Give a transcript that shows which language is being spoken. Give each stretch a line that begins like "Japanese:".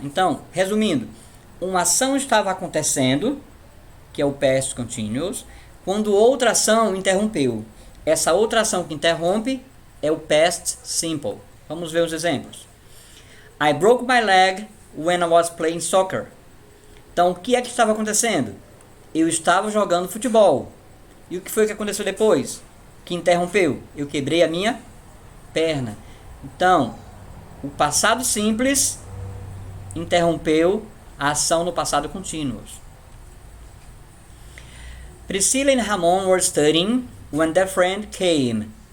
Portuguese: Então, resumindo, uma ação estava acontecendo, que é o past continuous, quando outra ação interrompeu. Essa outra ação que interrompe é o past simple. Vamos ver os exemplos.
English: I broke my leg when I was playing soccer.
Portuguese: Então, o que é que estava acontecendo? Eu estava jogando futebol. E o que foi que aconteceu depois? Que interrompeu? Eu quebrei a minha perna. Então, o passado simples interrompeu a ação no passado contínuo.
English: Priscilla and Ramon were studying when their friend came.